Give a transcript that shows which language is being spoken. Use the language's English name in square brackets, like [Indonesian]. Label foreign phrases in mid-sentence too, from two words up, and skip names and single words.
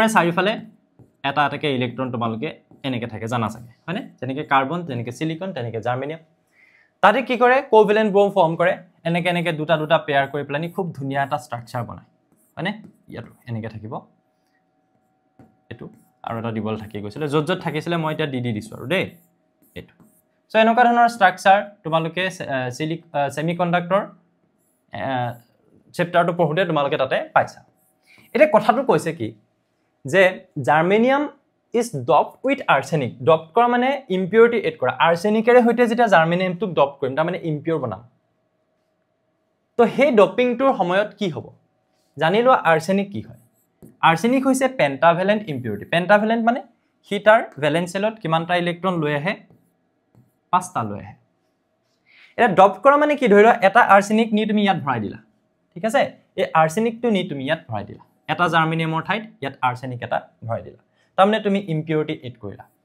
[Assamese] চাৰিফালে এটা এটাকে ইলেক্ট্ৰন তোমালোকে এনেকে থাকে জানা থাকে হয়নে যেনেকে কাৰ্বন যেনেকে সিলিকন তেনেকে জার্মেনিয়াম তাতে কি কৰে [English] covalent bond form [Assamese] কৰে এনেকে দুটা পেয়াৰ কৰি প্লানি খুব ধুনিয়া এটা ষ্ট্ৰাকচাৰ বনায় হয়নে ইয়াটো এনেকে থাকিব এটো আৰু এটা ডিবল থাকি গৈছিল যত থাকিছিলে মই এটা দি দিছো আৰু দেই এইটো সো এনেকুৱা ধৰণৰ ষ্ট্ৰাকচাৰ তোমালোকে সেমিকন্ডাক্টৰ চেপ্টাৰটো পঢ়োতে তোমালোকে তাতে পাইছা এটা কথাটো কৈছে কি যে জার্মেনিয়াম [English] is doped with arsenic [Assamese] doped কৰা মানে [English] impurity add [Assamese] কৰা আৰ্ছেনিকেৰে হৈতে যেটা জার্মেনিয়ামটো ডপ কৰিম তাৰ মানে ইম্পিউৰ বনাম তো সেই ডপিংটোৰ সময়ত কি হ'ব জানিলো আৰ্ছেনিক কি হয় আৰ্ছেনিক হৈছে [English] pentavalent impurity [Assamese] পেন্টাভেলেন্ট মানে হি তাৰ [English] valence shellত [Assamese] কিমানটা ইলেক্ট্ৰন লৈ আহে 5টা লৈ আহে এটা ডপ কৰা মানে কি ধৰিলো এটা আৰ্ছেনিক নি তুমি ইয়াত ভৰাই দিলা ঠিক আছে এই আৰ্ছেনিকটো নি তুমি ইয়াত ভৰাই দিলা এটা জার্মেনিয়ামৰ ঠাইত ইয়াত আৰ্ছেনিক এটা ভৰাই দিলা তাৰমানে তুমি [English] impurity add [Assamese] কৰিলা